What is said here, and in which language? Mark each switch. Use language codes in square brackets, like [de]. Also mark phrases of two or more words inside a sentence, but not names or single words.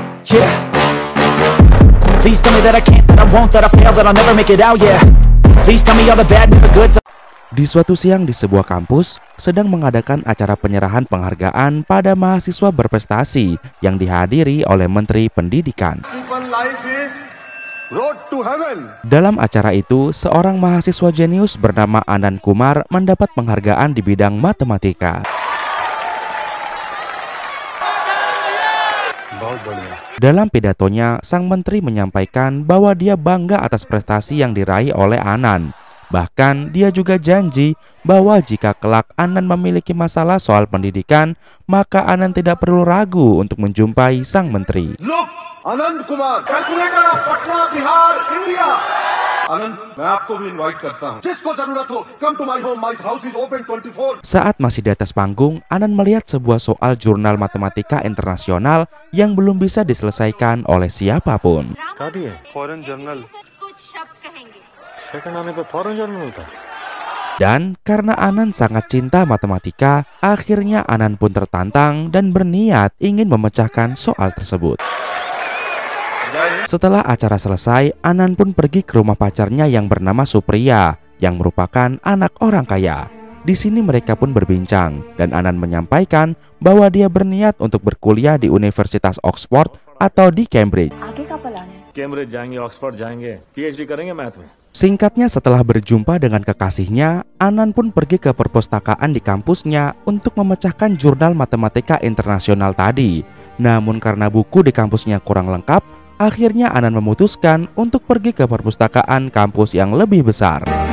[en] Yeah. Please tell me that I can't, that I won't, that I fail, that I'll never make it out, yeah. Please tell me all the bad, never good. [id] Di suatu siang di sebuah kampus sedang mengadakan acara penyerahan penghargaan pada mahasiswa berprestasi yang dihadiri oleh Menteri Pendidikan. Dalam acara itu, seorang mahasiswa jenius bernama Anand Kumar mendapat penghargaan di bidang matematika. Dalam pidatonya, sang menteri menyampaikan bahwa dia bangga atas prestasi yang diraih oleh Anand. Bahkan dia juga janji bahwa jika kelak Anand memiliki masalah soal pendidikan, maka Anand tidak perlu ragu untuk menjumpai sang menteri. [en] Look, Anand Kumar, calculator of Patna, Bihar, India. [hi] Anand, मैं आपको भी invite करता हूं. जिसको जरूरत हो, [en] come to my home. My house is open 24. [id] Saat masih di atas panggung, Anand melihat sebuah soal jurnal matematika internasional yang belum bisa diselesaikan oleh siapapun. Dan karena Anand sangat cinta matematika, akhirnya Anand pun tertantang dan berniat ingin memecahkan soal tersebut. Setelah acara selesai, Anand pun pergi ke rumah pacarnya yang bernama Supriya, yang merupakan anak orang kaya. Di sini mereka pun berbincang, dan Anand menyampaikan bahwa dia berniat untuk berkuliah di Universitas Oxford atau di Cambridge. [hi] Cambridge जाएंगे, Oxford जाएंगे, PhD करेंगे math में. [id] Singkatnya, setelah berjumpa dengan kekasihnya, Anand pun pergi ke perpustakaan di kampusnya untuk memecahkan jurnal matematika internasional tadi. Namun karena buku di kampusnya kurang lengkap, akhirnya Anand memutuskan untuk pergi ke perpustakaan kampus yang lebih besar.